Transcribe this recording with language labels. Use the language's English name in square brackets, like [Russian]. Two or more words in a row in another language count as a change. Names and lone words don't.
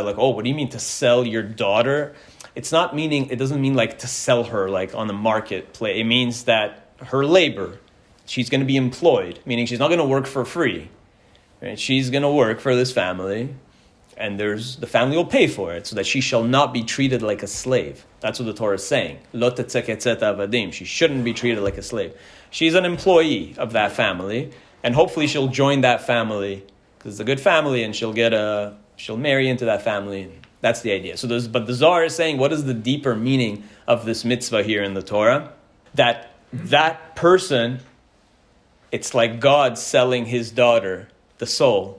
[English] Like, oh, what do you mean to sell your daughter? It doesn't mean like to sell her like on the marketplace. It means that her labor, she's going to be employed, meaning she's not going to work for free. Right? She's going to work for this family, and the family will pay for it, so that she shall not be treated like a slave. That's what the Torah is saying. [Hebrew] לא תצא כצאת העבדים. [English] She shouldn't be treated like a slave. She's an employee of that family, and hopefully she'll join that family because it's a good family, and she'll marry into that family. That's the idea. But the Zohar is saying, what is the deeper meaning of this mitzvah here in the Torah? That person, it's like God selling his daughter, the soul.